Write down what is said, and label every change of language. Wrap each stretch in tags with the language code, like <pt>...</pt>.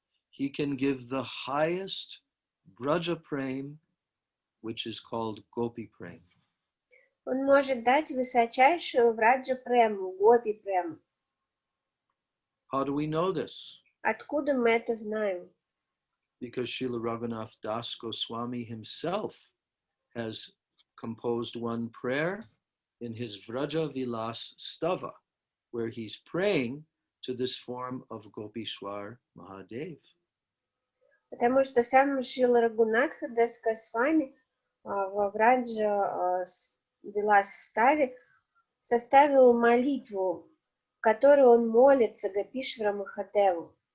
<en>He can give the highest Braja Prem, which is called Gopi Prem.</en> <ru>Он может дать высочайшую Враджа Прему, Гопи Прему.</ru> <en>How do we know this?</en> <ru>Откуда мы это знаем?</ru> <en>Because Srila Raghunath Das Goswami himself has composed one prayer in his Vraja Vilas Stava, where he's praying to this form of Gopishwar Mahadev.</en> <ru>Потому что сам Шрила Рагунатха Дас Госвами во Враджа Вилас-ставе составил молитву, в которой он молится Гопишвара Махадеву.</ru>